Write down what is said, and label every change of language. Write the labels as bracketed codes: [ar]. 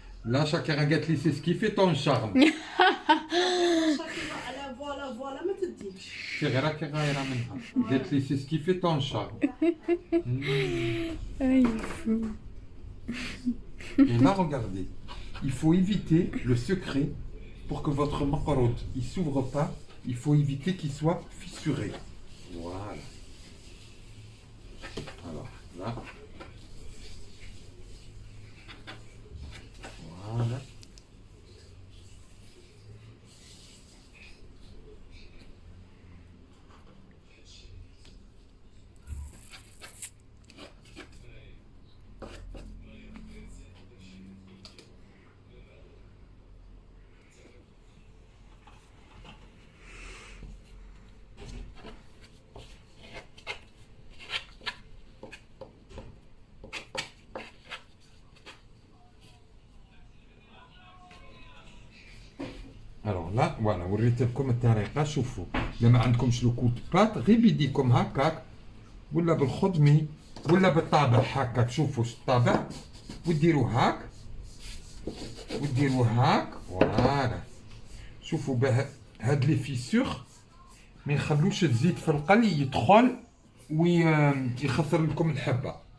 [ar] لا شاكرا قالت لي [fr] سي سكي في طون شارم. [ar] شاكرة على ولا ما تديكش سي غير راكي غايره منها. قالت لي [fr] سي سكي في طون شارم. Ah, il est fou. Et là, regardez, il faut éviter le secret pour que votre macarotte il s'ouvre pas. Il faut éviter qu'il soit fissuré. Voilà. Alors là. Voilà. Alors là, voilà, [ar] وريت لكم الطريقه. شوفوا الا ما عندكمش [fr] لو كوت بات [ar] غير بيديكم هكاك ولا بالخدمي ولا بالطابع هكاك. شوفوا الطابع وديروا هاك وديروا هاك. فوالا شوفوا باه هاد لي فيسور ما يخلوش الزيت في القلي يدخل ويخسر لكم الحبه.